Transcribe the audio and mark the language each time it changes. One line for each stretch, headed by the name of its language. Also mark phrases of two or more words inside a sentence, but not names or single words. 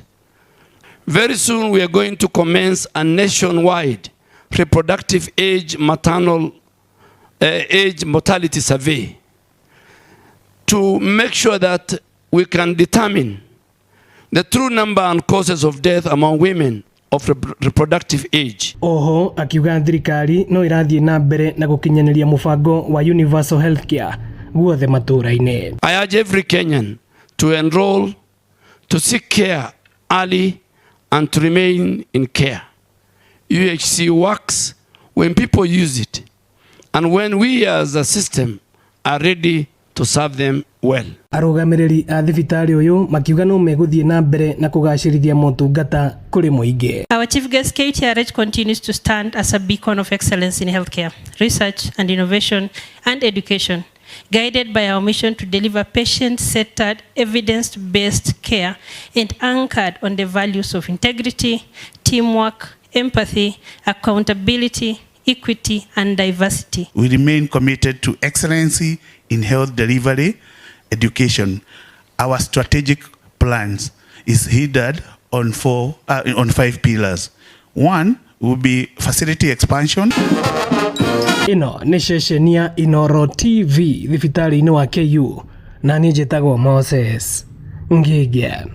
English: Very soon we are going to commence a nationwide reproductive age age mortality survey to make sure that we can determine the true number and causes of death among women of reproductive age.
Kikuyu: Oho akiuga thirikari no irathiĩ na mbere na gũkinyanĩria mũbango wa
English: universal healthcare
Kikuyu: guothe matũũra-inĩ.
English: I urge every Kenyan to enroll, to seek care early and to remain in care. UHC works when people use it and when we as a system are ready to serve them well.
Kikuyu: Arũgamĩrĩri a thibitarĩ ũyũ makiuga no megũthiĩ na mbere na kũgacĩrithia motungata kũrĩ mũingĩ.
English: Our chief guest KTRH continues to stand as a beacon of excellence in healthcare, research and innovation and education, guided by our mission to deliver patient-centered, evidence-based care and anchored on the values of integrity, teamwork, empathy, accountability, equity and diversity. We remain committed to excellency in health delivery, education. Our strategic plans is headed on 5 pillars. One will be facility expansion.
Kikuyu: Ino nĩ ceceni ya Inooro TV thibitarĩ-inĩ wa KU na niĩ njĩtagwo Moses Ngenge.